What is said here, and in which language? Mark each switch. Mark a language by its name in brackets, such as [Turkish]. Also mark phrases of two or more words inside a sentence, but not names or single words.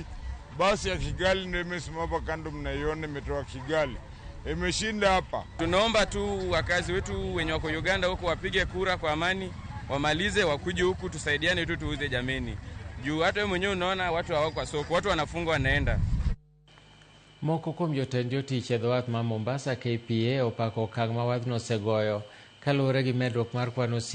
[Swahili] Basi ya Kigali ndio imesimama hapa kando, mnaiona imetoka Kigali, imeshinda hapa. Tunaomba tu wakazi wetu wenye wako Uganda huko wapige kura kwa amani, wamalize wakuje huku tusaidiane tu tuuze jameni. Juu hata wewe mwenyewe unaona watu hawako kwa soko, watu wanafungwa wanaenda. [Luo (Kenya and Tanzania)] Moko kuom jotend jotich e dho wath ma Mombasa KPA opako okang' ma wathno osegoyo kaluwore gi medruok mar kwano